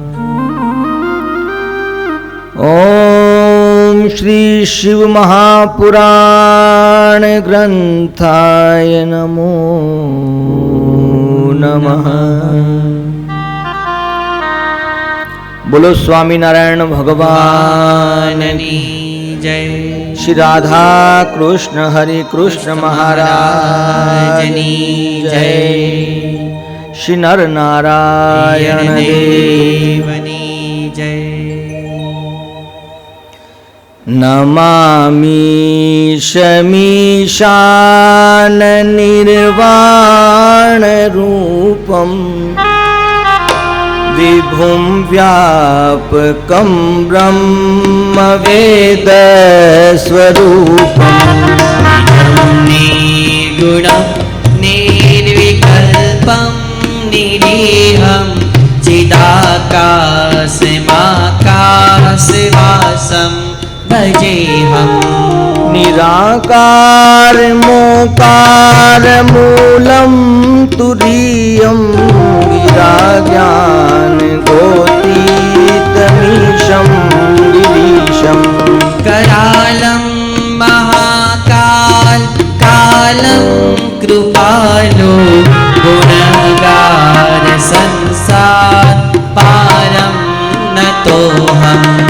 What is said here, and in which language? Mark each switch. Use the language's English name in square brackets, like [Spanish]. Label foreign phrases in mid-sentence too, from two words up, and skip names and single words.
[Sanskrit] ओम श्री शिव महापुराण ग्रंथाय नमो नमः। [Hindi] बोलो स्वामी नारायण भगवान की जय। श्री राधा कृष्ण हरे कृष्ण महाराज की जय। श्री नर नारायण देव की जय। [Sanskrit] नमामि शमीशान निर्वाण रूपम विभुं व्यापकं ब्रह्म वेद स्वरूपं निर्गुणं निर्विकल्पं निरीहं चिदाकाशमाकाशवासं भजेऽहं। निराकार मोकार मूलं तुरीयं विराज्ञान गोतीतमीशं गिरीशं। करालं महाकाल कालं कृपालो गुणगार संसार पारं नतोऽहम्।